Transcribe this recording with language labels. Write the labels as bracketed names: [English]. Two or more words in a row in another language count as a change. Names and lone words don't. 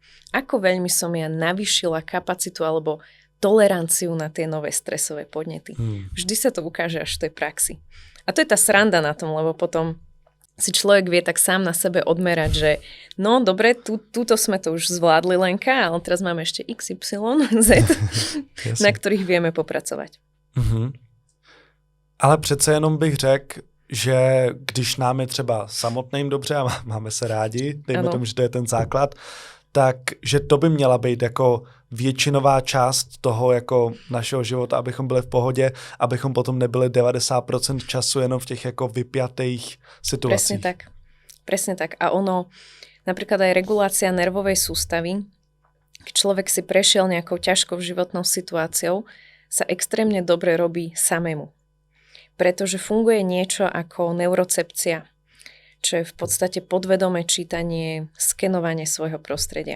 [Slovak] Ako veľmi som ja navýšila kapacitu alebo toleranciu na tie nové stresové podnety. Vždy sa to ukáže až v tej praxi. A to je tá sranda na tom, lebo potom si človek vie tak sám na sebe odmerať, že no dobre, túto sme to už zvládli Lenka, ale teraz máme ešte XY, Z, na ktorých vieme popracovať. [Czech] Ale přece jenom bych řekl, že když nám je třeba samotným dobře a máme se rádi, dejme tomu, že to je ten základ, tak že to by měla být jako většinová část toho jako našeho života, abychom byli v pohodě, abychom potom nebyli 90% času jenom v těch jako vypjatých situacích. [Slovak] Presne tak. A ono, napríklad aj regulácia nervovej sústavy, keď človek si prešiel nejakou ťažkou životnou situáciou, sa extrémne dobre robí samému. Pretože funguje niečo ako neurocepcia, čo je v podstate podvedomé čítanie, skenovanie svojho prostredia.